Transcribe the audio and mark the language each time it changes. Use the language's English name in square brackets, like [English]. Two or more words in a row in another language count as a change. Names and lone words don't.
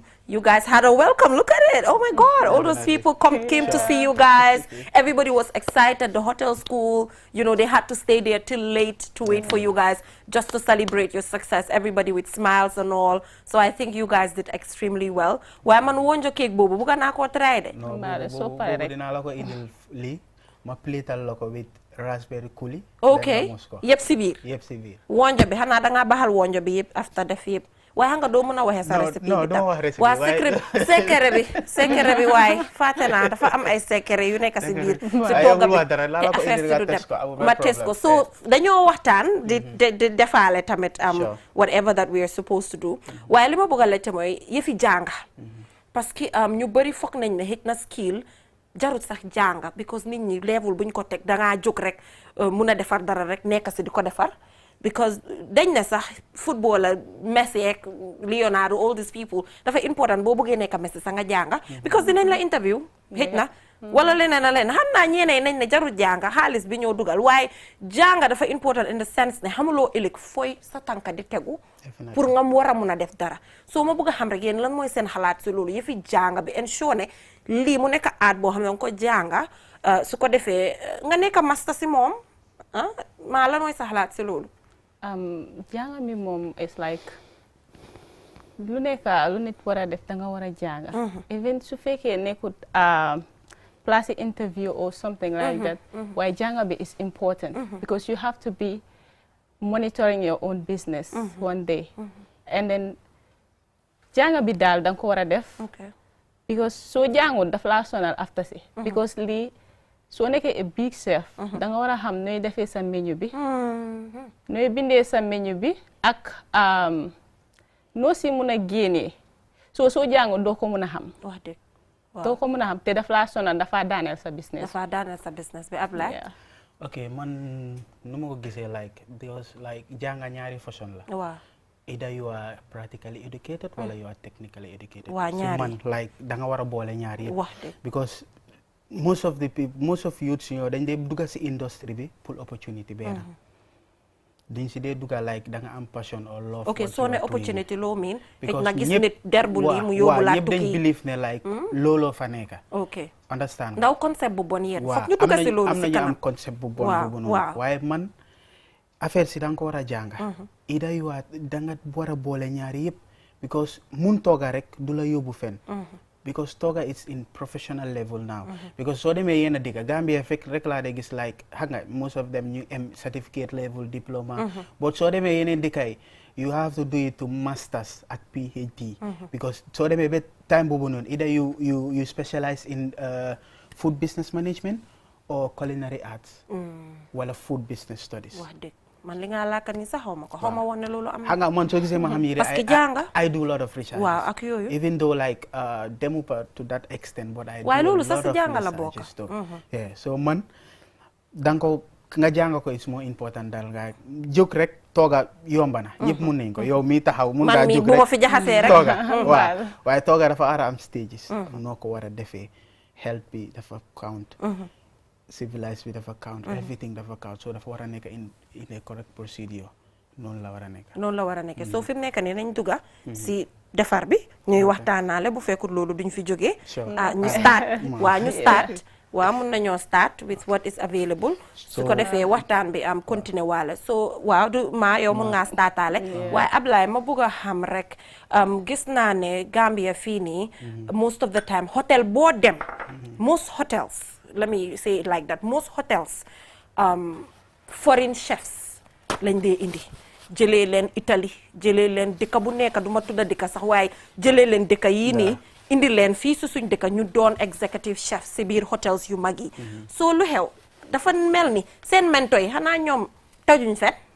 [English] You guys had a welcome. Look at it. Oh my God. All those people came to see you guys. Everybody was excited. The hotel school, they had to stay there till late to wait for you guys just to celebrate your success. Everybody with smiles and all. So I think you guys did extremely well. [Wolof] Why man wonjo cake bobu? Buga na ko try de. No, bobu dina la ko indil li ma platal la ko [English] with raspberry coulis. [Wolof] Okay. Yep si biir. Yep si biir. Wonjo bi xana da nga baxal wonjo bi yep after def yep. waaye xam nga doo mën a waxee sa recipe bi tam waa secret bi waaye fàtte naa dafa am ay secret yu nekk si biir si togga bi te affaire si du dem ma test ko so dañoo waxtaan di defaale tamit [English] whatever that we are supposed to do [Wolof] waaye li ma bëgg a laajte mooy yëfi jànga [French] parce que [Wolof] ñu bëri foog nañ ne xëj na skill jarut sax jànga because nit ñi level buñ ko teg dangaa jóg rek mun a defar dara rek nekk si di ko defar because dañ ne sax footballer Messi ak Leonardo [English] all these people [Wolof] dafa important boo bëggee nekk Messi sax nga jànga because dinañ la interview xëj na wala leneen a leen xam naa ñeneen nañ ne jarul jànga xaalis bi ñoo dugal waaye jànga dafa important [English] in the sense [Wolof] ne xamuloo ëllëg fooy sa tànka di tegu pour nga war a mun a def dara soo ma bëgg a xam rek yéen lan mooy seen xalaat si loolu yëfi jànga bi ensure ne lii mu nekk aat boo xam ne nga ko jànga su ko defee nga nekk master si moom maa lan mooy sa xalaat si loolu jànga mi moom [English] is like [Wolof] lu nit war a def da nga war a jànga even su fekkee nekkut [English] place interview or something like that [Wolof] waaye jànga bi [English] is important because you have to be monitoring your own business one day and then [Wolof] jànga bi daal da nga ko war a def because soo jàngul daf laa sonal after si because lii soo nekkee [English] a big chef [Wolof] da nga war a xam nooy defee sa menu bi nooy bindee sa menu bi ak noo si mun a génnee soo jàngul doo ko mun a xam wax dëgg doo ko mun a xam te daf laa sonal dafa daaneel sa business bi Ablaye ok man nu ma ko gisee [English] like because like [Wolof] jànga ñaari façon la waaw [English] either you are practically educated wala you are technically educated [Wolof] waaw ñaari man like da nga war a boole ñaari yëpp wax dëgg [English] because most of the people most of youths [Wolof] dañ dee dugga si industry bi pour opportunity benn duñ si dee dugga like da nga am [English] passion or love [Wolof] ok soo ne opportunity loo miin xëy na gis nit derbu lii mu yóbbu laa tukki ñëpp dañ believe ne like looloo fa nekka ok understand ndaw concept bu bon yéen foog ñu dugga si loolu si kanam am nañu am concept bu bon boobu noonu waaye man affaire si da nga ko war a jànga ida yu waa da nga war a boole ñaari yëpp because mun tooga rek du la yóbbu fen [English] because toga is in professional level now because [Wolof] so demee yenn dëkk Gambia fekk rek laa de gis like xam nga [English] most of them [Wolof] ñu am [English] certificate level diploma but [Wolof] soo demee yeneen dëkk yi [English] you have to do it to masters at PhD because [Wolof] soo demee ba time boobu noonu [English] either you specialize in food business management or culinary arts [Wolof] wala [English] food business studies [Wolof] man li nga laaka ni sax xaw ma woon ne loolu am xam nga man soo gisee ma xam parce que jànga [English] I do a lot of research [Wolof] waaw ak yooyu [English] even though like [Wolof] demu pa [English] to that extent but I do [Wolof] waaye loolu [English] a lot [Wolof] sax of si jànga la researches bokk [English] yeah so [Wolof] man danga ko nga jànga ko [English] is more important [Wolof] daal nga jóg rek tooga yomba na ñëpp mun nañ ko yow mi taxaw mun ngaa jóg rek bu ma fi jaxasee rek tooga waaw waaye tooga dafa war a am stages noo ko war a defee health bi dafa count civilized bi dafa count everything dafa count so dafa war a nekk [English] in a correct procedure [Wolof] noonu la war a nekk soo fi mu nekk nii nañ dugga si defar bi ñuy waxtaanaale bu fekkul loolu duñ fi jógee ñu start waaw mun nañoo [English] start with what is available [Wolof] su ko defee waxtaan bi am continuer waale so waaw du maa yow mun ngaa startaale waaye Ablaye ma bëgg a xam rek gis naa ne Gambia fii nii [English] most of the time [Wolof] hotel boo dem [English] most hotels let me say it like that most hotels foreign chefs [Wolof] lañ dee indi jëlee leen Italie jëlee leen dëkk bu nekk du ma tudda dëkk sax waaye jëlee leen dëkk yii nii indi leen fii su suñ dëkk ñu doon [English] executive chef [Wolof] si biir hotels yu mag yi soo lu xew dafa mel ni seen mento yi xanaa ñoom tajuñ fet